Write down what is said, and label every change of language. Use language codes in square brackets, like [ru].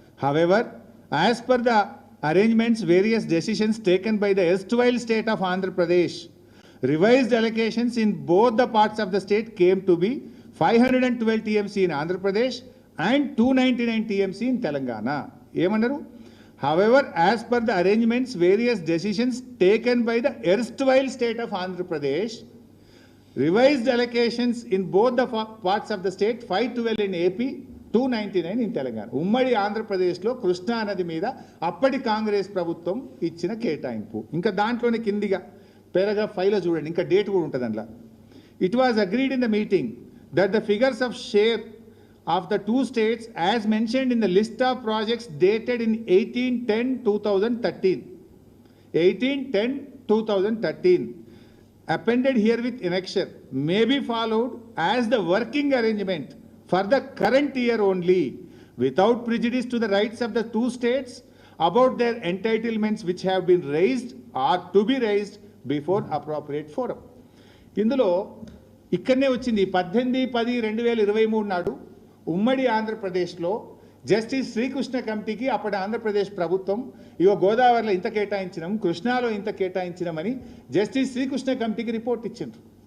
[en] However, as per the arrangements, various decisions taken by the erstwhile state of Andhra Pradesh, revised allocations in both the parts of the state came to be 512 TMC in Andhra Pradesh and 299 TMC in Telangana. [te] Emannaru? [en] However, as per the arrangements, various decisions taken by the erstwhile state of Andhra Pradesh, revised allocations in both the parts of the state, 512 in AP, 299 in Telangana. [te] ఉమ్మడి ఆంధ్రప్రదేశ్లో కృష్ణా నది మీద అప్పటి కాంగ్రెస్ ప్రభుత్వం ఇచ్చిన కేటాయింపు. ఇంకా దాంట్లోనే కిందిగా పారాగ్రాఫ్ 5లో చూడండి, ఇంకా డేట్ కూడా ఉంటుంది అందులో. [en] It was agreed in the meeting that the figures of share of the two states as mentioned in the list of projects dated in 18/10/2013 appended herewith annexure may be followed as the working arrangement for the current year only, without prejudice to the rights of the two states about their entitlements which have been raised or to be raised before appropriate forum. [te] ఇందులో ఇక్కడనే వచ్చింది 18/10/2023 నాడు ఉమ్మడి ఆంధ్రప్రదేశ్లో justice Srikrishna కమిటీకి అప్పటి ఆంధ్రప్రదేశ్ ప్రభుత్వం ఇగో గోదావరిలో ఇంత కేటాయించినాం, కృష్ణాలో ఇంత కేటాయించినామని జస్టిస్ శ్రీకృష్ణ కమిటీకి రిపోర్ట్ ఇచ్చిండ్రు.